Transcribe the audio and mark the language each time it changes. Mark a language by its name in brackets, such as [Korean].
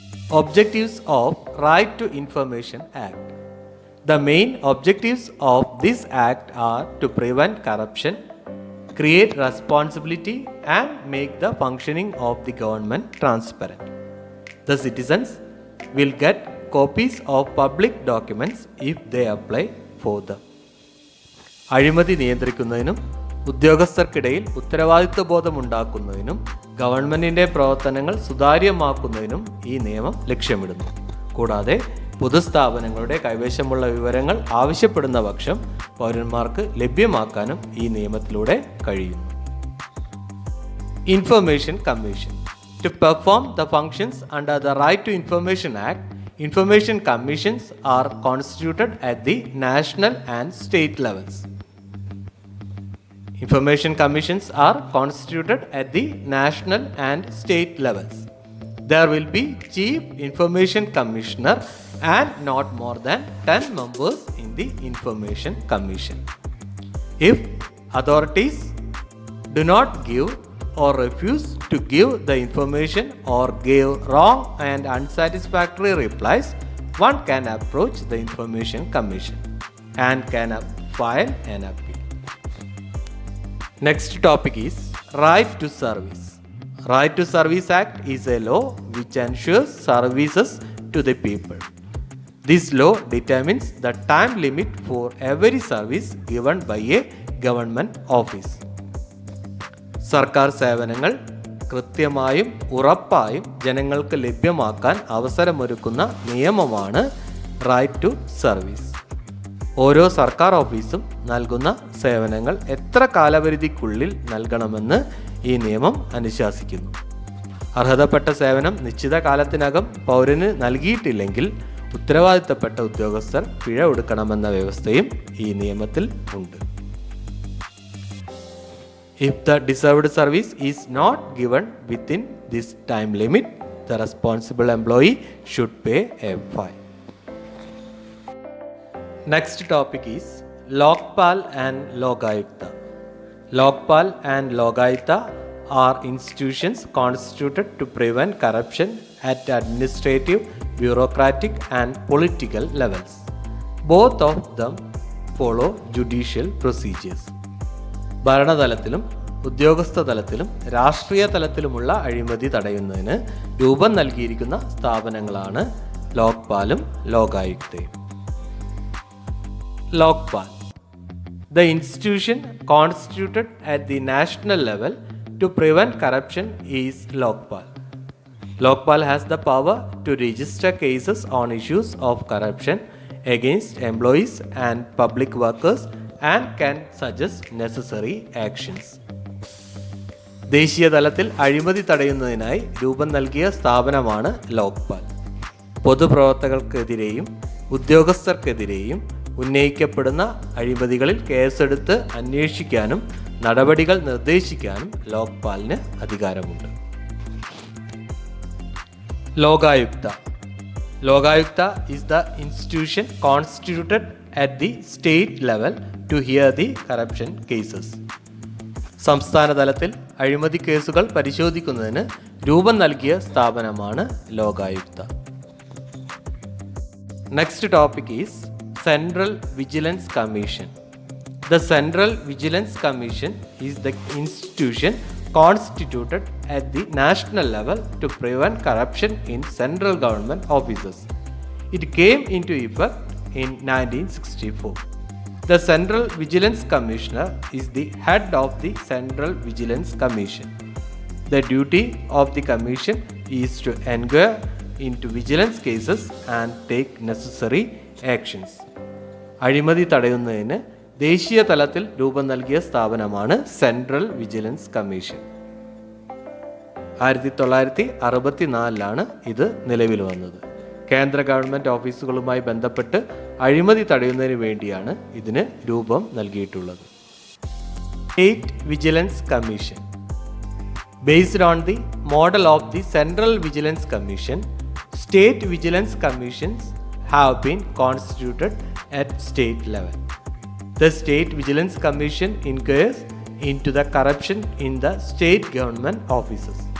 [English] Objectives of Right to Information Act. The main objectives of this act are to prevent corruption, create responsibility, and make the functioning of the government transparent. The citizens will get copies of public documents if they apply for them. [Malayalam] അഴിമതി നിയന്ത്രിക്കുന്നതിനും ഉദ്യോഗസ്ഥർക്കിടയിൽ ഉത്തരവാദിത്വ ബോധമുണ്ടാക്കുന്നതിനും ഗവൺമെൻറ്റിൻ്റെ പ്രവർത്തനങ്ങൾ സുതാര്യമാക്കുന്നതിനും ഈ നിയമം ലക്ഷ്യമിടുന്നു. കൂടാതെ പൊതുസ്ഥാപനങ്ങളുടെ കൈവശമുള്ള വിവരങ്ങൾ ആവശ്യപ്പെടുന്ന പക്ഷം പൗരന്മാർക്ക് ലഭ്യമാക്കാനും ഈ നിയമത്തിലൂടെ കഴിയുന്നു. [English] Information commission. To perform the functions under the Right to Information Act, information commissions are constituted at the national and state levels. Information commissions are constituted at the national and state levels. There will be Chief Information Commissioner and not more than 10 members in the Information Commission. If authorities do not give or refuse to give the information or give wrong and unsatisfactory replies, one can approach the Information Commission and can file an appeal. Next topic is Right to Service. Right to Service Act is a law which ensures services to the people. This law determines the time limit for every service given by a government office. [Malayalam] സർക്കാർ സേവനങ്ങൾ കൃത്യമായും ഉറപ്പായും ജനങ്ങൾക്ക് ലഭ്യമാക്കാൻ അവസരമൊരുക്കുന്ന നിയമമാണ് right to service. ഓരോ സർക്കാർ ഓഫീസും നൽകുന്ന സേവനങ്ങൾ എത്ര കാലപരിധിക്കുള്ളിൽ നൽകണമെന്ന് ഈ നിയമം അനുശാസിക്കുന്നു. അർഹതപ്പെട്ട സേവനം നിശ്ചിത കാലത്തിനകം പൗരന് നൽകിയിട്ടില്ലെങ്കിൽ ഉത്തരവാദിത്തപ്പെട്ട ഉദ്യോഗസ്ഥർ പിഴ ഒടുക്കണമെന്ന വ്യവസ്ഥയും ഈ നിയമത്തിൽ ഉണ്ട്. [English] If the deserved service is not given within this time limit, the responsible employee should pay a fine. Next topic is Lokpal and Lokayukta. Lokpal and Lokayukta are institutions constituted to prevent corruption at administrative, bureaucratic and political levels. Both of them follow judicial procedures. [Malayalam] ഭരണതലത്തിലും ഉദ്യോഗസ്ഥ തലത്തിലും രാഷ്ട്രീയ തലത്തിലുമുള്ള അഴിമതി തടയുന്നതിന് രൂപം നൽകിയിരിക്കുന്ന സ്ഥാപനങ്ങളാണ് ലോക്പാലും ലോകായുക്തയും. [English] Lokpal, the institution constituted at the national level to prevent corruption, is Lokpal. Lokpal has the power to register cases on issues of corruption against employees and public workers and can suggest necessary actions. [Malayalam] ദേശീയ തലത്തിൽ അഴിമതി തടയുന്നതിനായി രൂപം നൽകിയ സ്ഥാപനമാണ് ലോക്പാൽ. പൊതുപ്രവർത്തകർക്കെതിരെയും ഉദ്യോഗസ്ഥർക്കെതിരെയും ഉന്നയിക്കപ്പെടുന്ന അഴിമതികളിൽ കേസെടുത്ത് അന്വേഷിക്കാനും നടപടികൾ നിർദ്ദേശിക്കാനും ലോക്പാലിന് അധികാരമുണ്ട്. Lokayukta. [English] Lokayukta is the institution constituted at the state level to hear the corruption cases. [Malayalam] സംസ്ഥാന തലത്തിൽ അഴിമതി കേസുകൾ പരിശോധിക്കുന്നതിന് രൂപം നൽകിയ സ്ഥാപനമാണ് Lokayukta. [English] Next topic is Central Vigilance Commission. The Central Vigilance Commission is the institution constituted at the national level to prevent corruption in central government offices. It came into effect in 1964. The Central Vigilance Commissioner is the head of the Central Vigilance Commission. The duty of the commission is to inquire into vigilance cases and take necessary actions. [Malayalam] അഴിമതി തടയുന്നതിന് ദേശീയ തലത്തിൽ രൂപം നൽകിയ സ്ഥാപനമാണ് central vigilance commission. 1964 ഇത് നിലവിൽ വന്നത്. കേന്ദ്ര ഗവൺമെൻറ് ഓഫീസുകളുമായി ബന്ധപ്പെട്ട് അഴിമതി തടയുന്നതിന് വേണ്ടിയാണ് ഇതിന് രൂപം നൽകിയിട്ടുള്ളത്. [English] State vigilance commission. Based on the model of the Central Vigilance Commission, state vigilance commissions have been constituted at state level. The State Vigilance Commission inquires into the corruption in the state government offices.